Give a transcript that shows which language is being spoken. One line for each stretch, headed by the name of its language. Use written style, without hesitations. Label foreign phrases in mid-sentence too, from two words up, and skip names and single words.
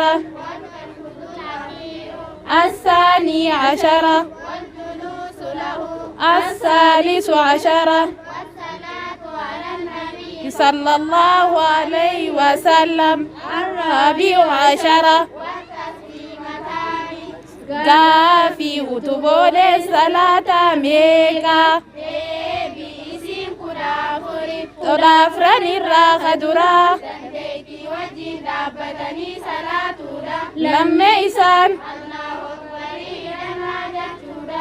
Arabic: والتشهد الأخير. 12 والجلوس له. 13 والصلاة على النبي صلى الله عليه وسلم. 14 والتسليمتان.
Oromo: Gaaffii utuboolee salaataa meeqa? Deebiisiin 14. Tola afran irraa kaduraa. Dandeettii wajjin dhaabbatanii salaatuudha. Lammeeysaan
Arabic: الله أكبر
Oromo: jedhamaa jechuudha.